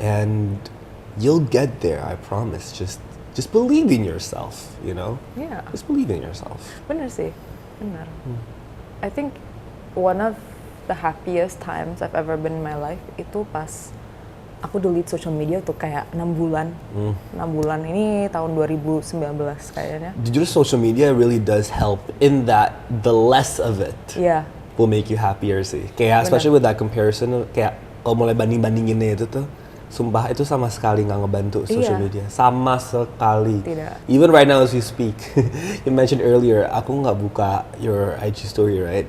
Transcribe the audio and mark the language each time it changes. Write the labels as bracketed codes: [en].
[en] And you'll get there, I promise. Just believe in yourself, you know? Yeah. Just believe in yourself. [id] Bener sih, bener. [en] I think one of the happiest times I've ever been in my life [id] itu pas aku [en] delete social media [id] tuh kayak 6 bulan. 6 bulan ini tahun 2019 kayaknya. Jujur [en] social media really does help in that the less of it [id] Iya. [en] will make you happier sih. Kayak especially with that comparison, [id] kayak kalau mulai banding-bandinginnya itu tuh, sumpah itu sama sekali nggak ngebantu social Iya. media, sama sekali. Tidak. [en] Even right now as we speak, you mentioned earlier, [id] aku nggak buka [en] your IG story, right?